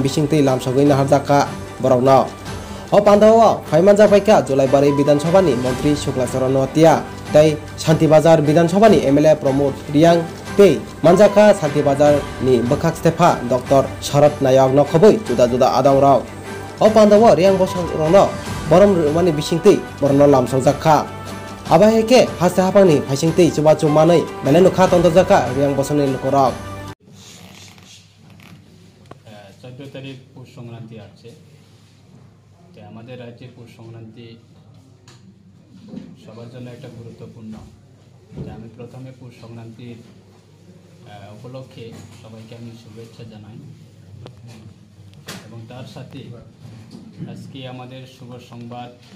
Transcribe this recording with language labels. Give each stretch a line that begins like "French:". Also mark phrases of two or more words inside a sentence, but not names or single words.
Kok Borok: बिसिंतै लामसौगै नाहारजाखा बरंनो अ पान्दाव फाइमानजा फाइका जुलाइबारि विधानसभानि मन्त्री शुक्लाचरण वातिया तै शान्ति बाजार विधानसभानि एमएलए प्रमोद रियां तै मानजाखा शान्ति बाजारनि बखाक स्टेफा डॉक्टर शरद नायक नखबै जुदा जुदा आदावराव अ पान्दाव रियां बसंरनो बरम रुमानि बिसिंतै बरनो लामसौजाखा आबाहेके हास्ते हाफांनि फाइसिंतै चुबा चुमानै बेलेनु खा तंतजाखा रियां बसंनि लकराव
Bangla: 14 তারিখ পৌষ সংক্রান্তি আছে তো আমাদের রাজ্যে পৌষ সংক্রান্তি সবার জন্য একটা গুরুত্বপূর্ণ যে আমি প্রথমে পৌষ সংক্রান্তির উপলক্ষে সবাইকে আমি শুভেচ্ছা জানাই এবং তার সাথে আজকে আমাদের শুভ সংবাদ